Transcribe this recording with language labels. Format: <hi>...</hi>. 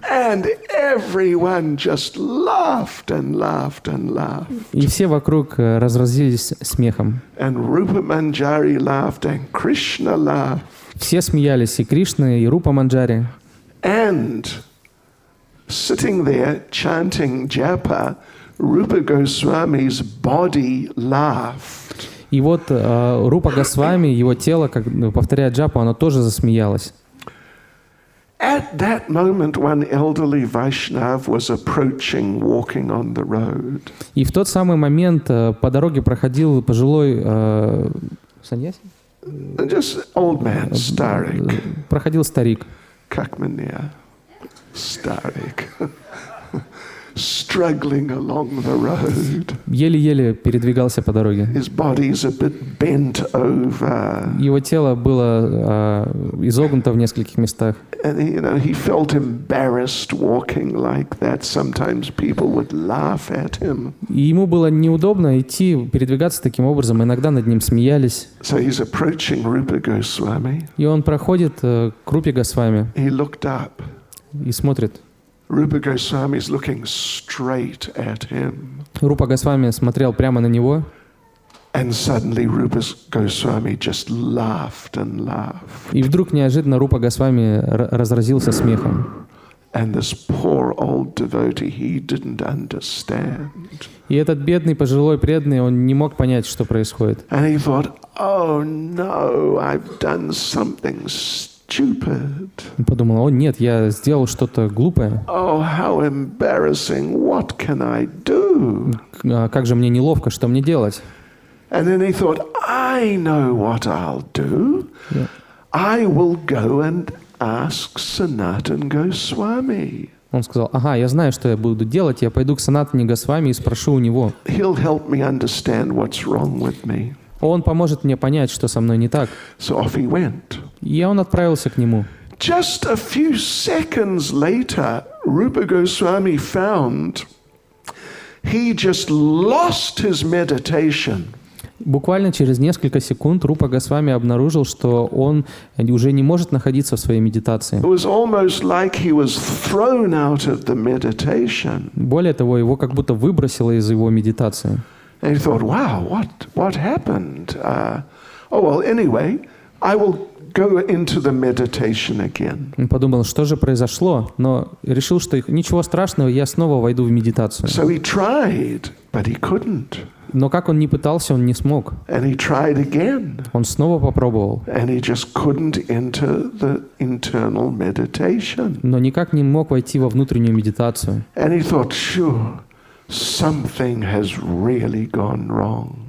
<en>And everyone just laughed and laughed and laughed.</en> <ru>И все вокруг разразились смехом.</ru> <en>And Rupa Manjari laughed and Krishna laughed.</en> <ru>Все смеялись, и Кришна, и Рупа Манджари.</ru> <en>And sitting there chanting japa, Rupa Goswami's body laughed.</en> <ru>И вот Рупа Госвами, его тело, как повторяя джапу, оно тоже засмеялось.</ru> <en>At that moment, one elderly Vaishnav was approaching, walking on the road.</en> <ru>И в тот самый момент по дороге проходил пожилой саньяси?</ru> <en>Just old man,</en> <ru>старик. Проходил старик. Как мне? Старик.</ru> <en>Struggling along the road.</en> <ru>Еле-еле передвигался по дороге.</ru> <en>His body's a bit bent over.</en> <ru>Его тело было изогнуто в нескольких местах.</ru> <en>And he felt embarrassed walking like that. Sometimes people would laugh at him.</en> <ru>И ему было неудобно идти, передвигаться таким образом. Иногда над ним смеялись.</ru> <en>So he's approaching Rupa Goswami.</en> <ru>И он проходит к Рупе Госвами</ru> <en>He looked up.</en> <ru>и смотрит.</ru> <en>Rupa Goswami is looking straight at him.</en> <ru>Рупа Госвами смотрел прямо на него.</ru> <en>And suddenly Rupa Goswami just laughed and laughed.</en> <ru>И вдруг неожиданно Рупа Госвами разразился смехом.</ru> <en>And this poor old devotee, he didn't understand.</en> <ru>И этот бедный пожилой преданный, он не мог понять, что происходит.</ru> <en>And he thought, oh no, I've done something stupid.</en> <ru>Он подумал: о нет, я сделал что-то глупое.</ru> <en>Oh, how embarrassing. What can I do?</en> <ru>Как же мне неловко, что мне делать?</ru> <en>And then he thought, I know what I'll do. I will go and ask Sanatana Goswami.</en> <ru>Он сказал: ага, я знаю, что я буду делать. Я пойду к Санатане Госвами и спрошу у него.</ru> <en>He'll help me understand what's wrong with me.</en> <ru>Он поможет мне понять, что со мной не так.</ru> <en>So off he went.</en> <ru>И он отправился к нему.</ru> <en>Just a few seconds later, Rupa Goswami found he just lost his meditation.</en> <ru>Буквально через несколько секунд Рупа Госвами обнаружил, что он уже не может находиться в своей медитации.</ru> <en>It was almost like he was thrown out of the meditation.</en> <ru>Более того, его как будто выбросило из его медитации.</ru> <en>And he thought, wow, what happened? Anyway, I will go into the meditation again.</en> <ru>Он подумал, что же произошло, но решил, что ничего страшного, я снова войду в медитацию.</ru> <en>So he tried, but he couldn't.</en> <ru>Но как он ни пытался, он не смог.</ru> <en>And he tried again.</en> <ru>Он снова попробовал.</ru> <en>And he just couldn't enter the internal meditation.</en> <ru>Но никак не мог войти во внутреннюю медитацию.</ru> <en>And he thought, sure, something has really gone wrong.</en>